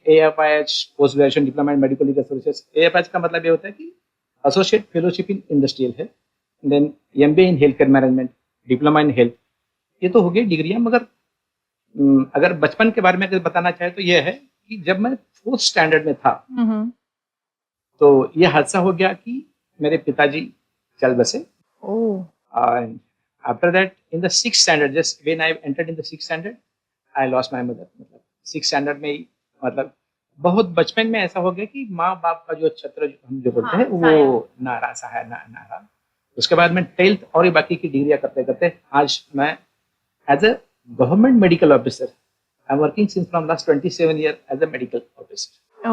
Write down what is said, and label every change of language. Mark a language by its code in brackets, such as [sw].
[hi] एएफआईएच post graduation diploma in medical legal services. एएफआईएच का मतलब ये होता है कि associate fellowship in industrial health, then MBA in health care management, diploma in health. ये तो हो गई डिग्रियां. मगर अगर बचपन के बारे में अगर बताना चाहे तो ये है कि जब मैं 4th स्टैंडर्ड में था तो ये हादसा हो गया कि मेरे पिताजी चल बसे. [en] And after that, in the 6th standard, just when I entered in the 6th standard, I lost my mother. [hi] मतलब 6th standard में ही मतलब बहुत बचपन में ऐसा हो गया कि माँ बाप का जो छत्र हम जो बोलते हैं वो ना रहा, सहाय ना रहा. उसके बाद में 12th और ये बाकी की डिग्रियां करते करते आज मैं [en] As a government medical officer I am working since from last 27 year as a medical officer.